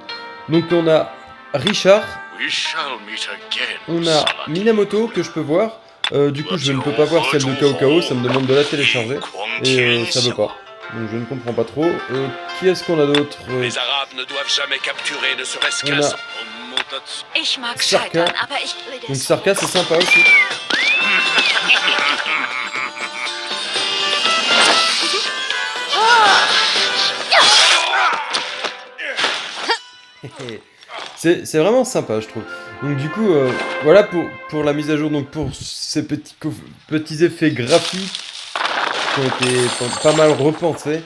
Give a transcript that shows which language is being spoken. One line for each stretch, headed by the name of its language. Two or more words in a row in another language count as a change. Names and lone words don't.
French: Donc on a Richard, on a Minamoto que je peux voir. Du coup je ne peux pas voir celle de Kao Kao, ça me demande de la télécharger. Et ça veut pas. Donc je ne comprends pas trop. Qui est-ce qu'on a d'autre Les Arabes ne doivent jamais capturer ne serait-ce On qu'un a seul.
German: Ich mag
French: Sarka.
German: scheitern, aber ich will
French: Donc
German: das.
French: Sarka c'est sympa aussi. C'est vraiment sympa, je trouve. Donc du coup, voilà pour la mise à jour, donc pour ces petits effets graphiques qui ont été pas mal repensés.